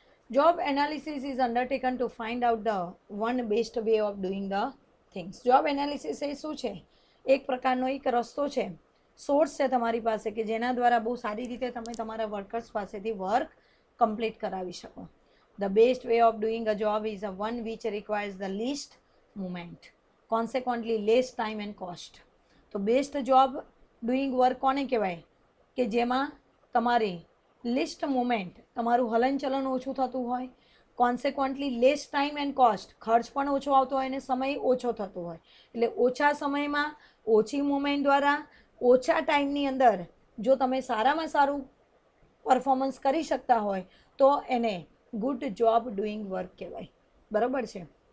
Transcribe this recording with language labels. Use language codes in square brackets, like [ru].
[en] Job analysis is undertaken to find out the one best way of doing the things. [gu] Job analysis એ શું છે? એક પ્રકારનો એક રસ્તો છે, સોર્સ છે તમારી પાસે કે જેના દ્વારા બહુ સારી રીતે તમે તમારા વર્કર્સ પાસેથી વર્ક કમ્પ્લીટ કરાવી શકો. [en] The best way of doing a job is a one which requires the least movement, consequently less time and cost. [gu] તો બેસ્ટ જોબ ડુઈંગ વર્ક કોને કહેવાય? કે જેમાં તમારી લિસ્ટ મુવમેન્ટ, તમારું હલનચલન ઓછું થતું હોય, [en] consequently less time and cost, [gu] ખર્ચ પણ ઓછો આવતો હોય અને સમય ઓછો થતો હોય. એટલે ઓછા સમયમાં ઓછી મુવમેન્ટ દ્વારા ઓછા ટાઈમની અંદર જો તમે સારામાં સારું પરફોર્મન્સ કરી શકતા હોય તો એને ગુડ જોબ ડુઈંગ વર્ક કહેવાય. બરાબર છે.